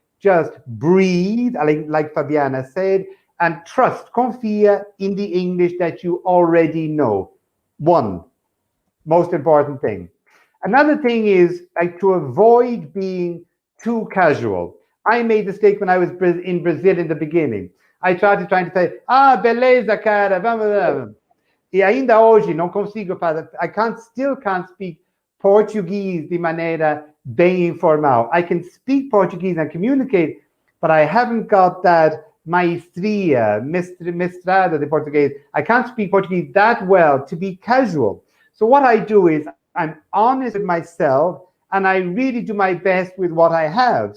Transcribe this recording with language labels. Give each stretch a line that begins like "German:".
English: Just breathe, like Fabiana said, and trust, confia in the English that you already know. One, most important thing. Another thing is to avoid being too casual. I made the mistake when I was in Brazil in the beginning. I started trying to say,
Portuguese: beleza, cara, vamos. E ainda hoje não consigo fazer.
English: Still can't speak Portuguese
Portuguese: de maneira bem informal.
English: I can speak Portuguese and communicate, but I haven't got that
Portuguese: maestria, mestrado de português.
English: I can't speak Portuguese that well to be casual. So what I do is I'm honest with myself, and I really do my best with what I have.